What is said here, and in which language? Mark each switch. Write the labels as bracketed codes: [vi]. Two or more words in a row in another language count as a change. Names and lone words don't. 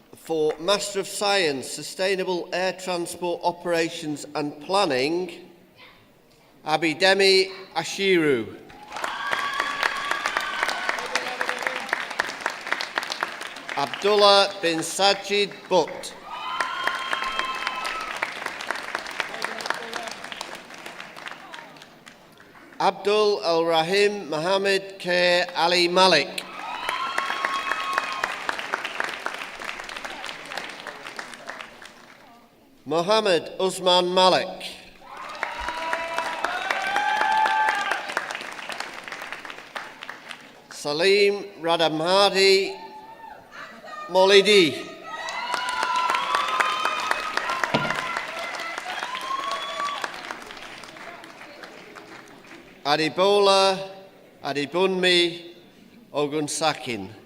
[en] For Master of Science, Sustainable Air Transport Operations and Planning, Abidemi Ashiru. Abdullah bin Sajid Butt. Abdul Al-Rahim Mohammed K. Ali Malik. Mohammed Usman Malik. Salim Radamhadi Molidi. Adibola Adibunmi Ogunsakin.